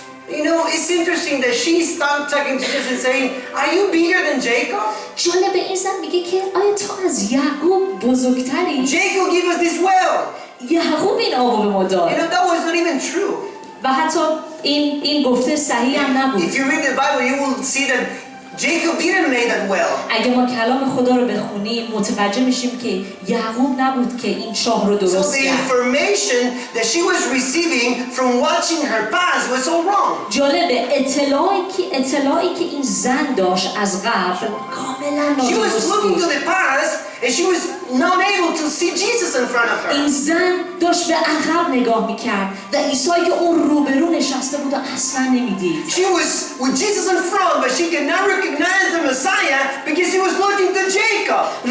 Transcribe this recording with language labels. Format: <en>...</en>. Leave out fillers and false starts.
<en>You know, it's interesting that she started talking to Jesus and saying, "Are you bigger than Jacob?"</en> <fa>جالب این زن میگه که آیا تو از یعقوب بزرگتری؟</fa> <en>Jacob gave us this well.</en> <fa>یعقوب این آب به ما داد.</fa> <en>You know, that was not even true.</en> <fa>و حتی این گفته صحیح هم نبود.</fa> <en>If you read the Bible, you will see that Jacob didn't make that well.</en> <fa>اگه ما کلام خدا رو بخونیم متوجه میشیم که یعقوب نبود که این چاه رو درست کرد.</fa> <en>So the information that she was receiving from watching her past was so wrong.</en> <fa>جالبه اطلاعی که این زن داشت از قبل کاملا نادرست بود.</fa> <en>She was looking to the past and she was not able to see Jesus in front of her.</en> <fa>این زن داشت به عقب نگاه میکرد و عیسی که اون روبرو نشسته بود اصلا نمیدید.</fa> <en>She was with Jesus in front but she could not recognize the Messiah because she was looking to Jacob.</en>